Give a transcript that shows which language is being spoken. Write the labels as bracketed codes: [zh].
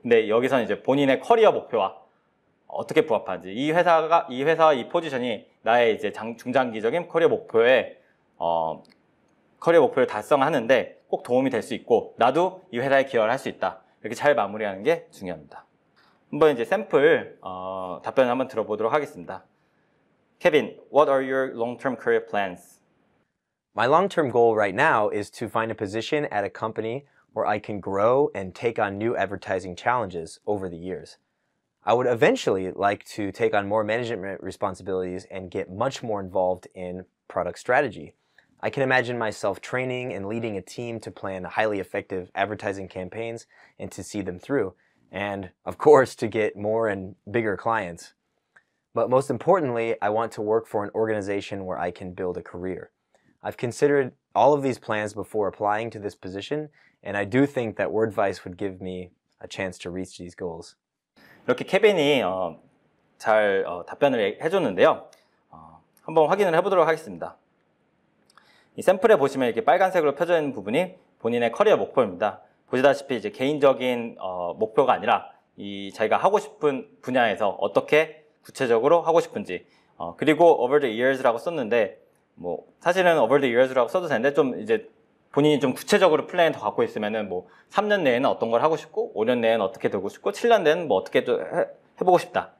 [ko] 근데 여기서는 이제 본인의 커리어 목표와 어떻게 부합하는지 이 회사와 이 포지션이 나의 이제 중장기적인 커리어 목표를 달성하는데 꼭 도움이 될 수 있고 나도 이 회사에 기여를 할 수 있다. 이렇게 잘 마무리하는 게 중요합니다. 한번 이제 샘플 답변을 한번 들어보도록 하겠습니다. [en] Kevin, what are your long-term career plans? My long-term goal right now is to find a position at a company where I can grow and take on new advertising challenges over the years. I would eventually like to take on more management responsibilities and get much more involved in product strategy. I can imagine myself training and leading a team to plan highly effective advertising campaigns and to see them through, and of course to get more and bigger clients. But most importantly, I want to work for an organization where I can build a career. I've considered all of these plans before applying to this position, and I do think that Wordvice would give me a chance to reach these goals. [ko] 이렇게 케빈이 잘 답변을 해줬는데요. 한번 확인을 해보도록 하겠습니다. 이 샘플에 보시면 이렇게 빨간색으로 펴져 있는 부분이 본인의 커리어 목표입니다. 보시다시피 이제 개인적인 목표가 아니라 이 자기가 하고 싶은 분야에서 어떻게 구체적으로 하고 싶은지 그리고 [en] over the years [ko] 라고 썼는데 뭐 사실은 over the years라고 써도 되는데 좀 이제 본인이 좀 구체적으로 플랜을 더 갖고 있으면은 뭐 3년 내에는 어떤 걸 하고 싶고 5년 내에는 어떻게 되고 싶고 7년 내에는 뭐 어떻게 또 해보고 싶다.